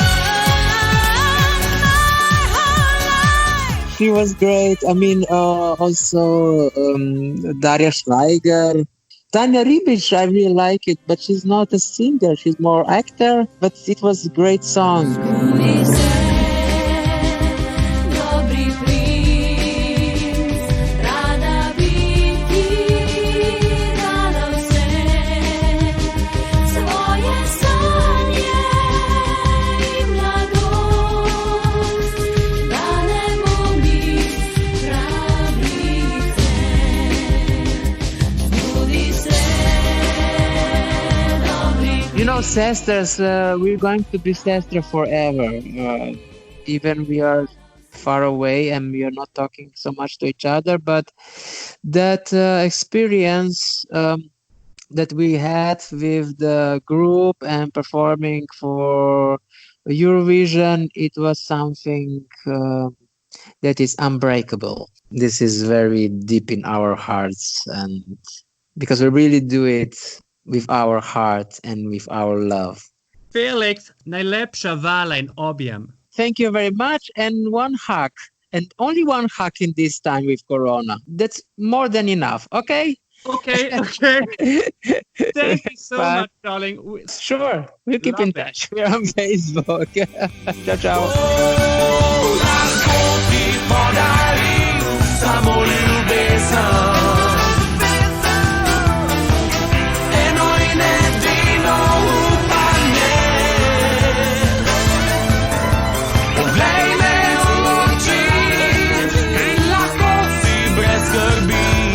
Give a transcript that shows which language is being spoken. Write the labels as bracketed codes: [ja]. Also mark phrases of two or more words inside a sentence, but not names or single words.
[en] My whole life. She was great. I mean, also Daria Schweiger. Tanya Ribic, I really like it, but she's not a singer. She's more actor, but it was a great song. [sl] Budi se, dobri princ, rada bi ti dala vse, svoje sanje in mladost, danemo mi pravice. Budi se, dobri [en] You know, Sestres, we're going to be Sestre forever. Even we are far away and we are not talking so much to each other, but that experience that we had with the group and performing for Eurovision, it was something that is unbreakable. This is very deep in our hearts, and because we really do it with our heart and with our love. [sl] Felix, najlepša hvala in objem. [en] Thank you very much, and one hug, and only one hug in this time with Corona. That's more than enough, okay? Okay, okay. Thank you so Bye. much, darling. Sure, we'll keep in Love it. touch. We're on Facebook. [it] Ciao, ciao. [sl] Lahko ti podarim samo ljubezen. Eno in edino upanje. Poglej me v oči in lahko si brez skrbi.